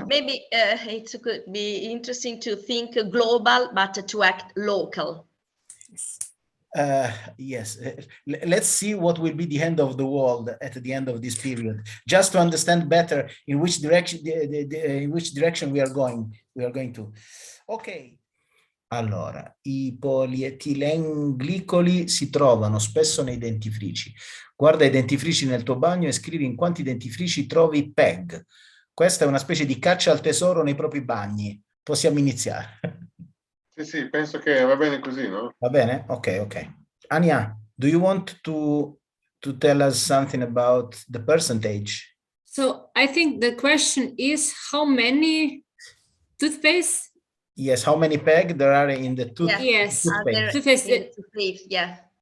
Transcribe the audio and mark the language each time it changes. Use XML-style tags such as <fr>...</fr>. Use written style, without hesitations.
<en>Maybe it could be interesting to think global, but to act local. Yes, let's see what will be the end of the world at the end of this period, just to understand better in which direction we are going to.</en> <it>Ok, allora, i polietilenglicoli si trovano spesso nei dentifrici. Guarda i dentifrici nel tuo bagno e scrivi in quanti dentifrici trovi PEG. Questa è una specie di caccia al tesoro nei propri bagni. Possiamo iniziare. Sì, penso che va bene così, no? Va bene? Ok.</it> <en>Ania, do you want to tell us something about the percentage? So I think the question is how many toothpaste? Yes, how many PEG there are in the toothpaste? Yes, toothpaste. Yeah.</en>